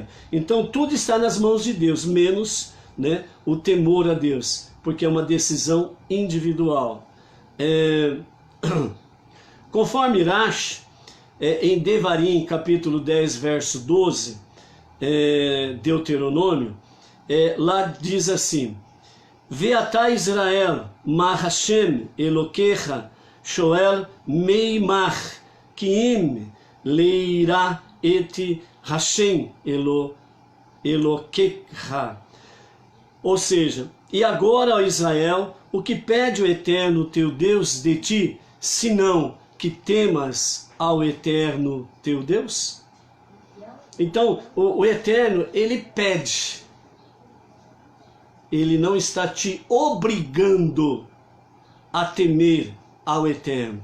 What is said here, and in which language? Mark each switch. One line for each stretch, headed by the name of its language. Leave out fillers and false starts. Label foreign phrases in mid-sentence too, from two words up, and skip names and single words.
Portuguese: Então, tudo está nas mãos de Deus, menos, né, o temor a Deus, porque é uma decisão individual. Conforme Rashi, em Devarim, capítulo 10, verso 12, Deuteronômio, lá diz assim:
Hebrew: ועתה ישראל, מה השם אלוקיך, שואל מעמך, כי אם ליראה את השם אלוקיך.
Portuguese: Ou seja, e agora, ó Israel, o que pede o Eterno teu Deus de ti, senão que temas ao Eterno teu Deus? Então, o Eterno, ele pede. Ele não está te obrigando a temer ao Eterno.